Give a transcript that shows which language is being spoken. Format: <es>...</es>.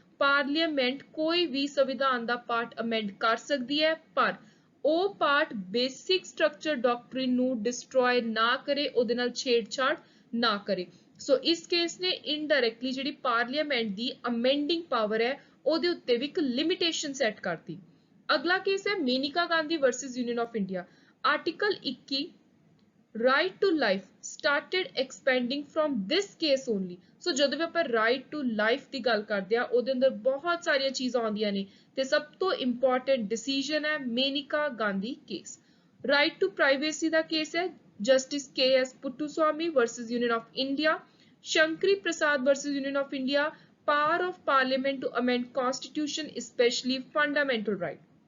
<pa>Parliament ਕੋਈ ਵੀ ਸੰਵਿਧਾਨ ਦਾ part amend ਕਰ ਸਕਦੀ ਹੈ, ਪਰ ਉਹ ਪਾਰਟ ਬੇਸਿਕ ਸਟਰਕਚਰ ਡਾਕਟ੍ਰਿਨ ਨੂੰ ਡਿਸਟਰੋਏ ਨਾ ਕਰੇ, ਉਹਦੇ ਨਾਲ ਛੇੜਛਾੜ ਨਾ ਕਰੇ। ਸੋ ਇਸ ਕੇਸ ਨੇ ਇਨਡਾਇਰੈਕਟਲੀ ਜਿਹੜੀ ਪਾਰਲੀਮੈਂਟ ਦੀ ਅਮੈਂਡਿੰਗ ਪਾਵਰ ਹੈ ਉਹਦੇ ਉੱਤੇ ਵੀ ਇੱਕ ਲਿਮਿਟੇਸ਼ਨ ਸੈੱਟ ਕਰਤੀ। ਅਗਲਾ ਕੇਸ ਹੈ ਮੇਨਿਕਾ Gandhi versus union of India.</pa> <en>Article 21 right to life started expanding from this case only।</en> <pa>ਸੋ ਜਦੋਂ ਵੀ ਆਪਾਂ right to life ਦੀ ਗੱਲ ਕਰਦੇ ਆ ਉਹਦੇ ਅੰਦਰ ਬਹੁਤ ਸਾਰੀਆਂ ਚੀਜ਼ਾਂ ਆਉਂਦੀਆਂ ਨੇ ਤੇ ਸਭ ਤੋਂ ਇੰਪੋਰਟੈਂਟ ਡਿਸੀਜਨ ਹੈ ਮੇਨਿਕਾ Gandhi case. right to privacy ਦਾ case ਹੈ justice KS ਪੁੱਟੂਸਵਾਮੀ versus union of India.</pa> <en>Shankari Prasad versus union of India. power of parliament to amend constitution especially fundamental right।</en>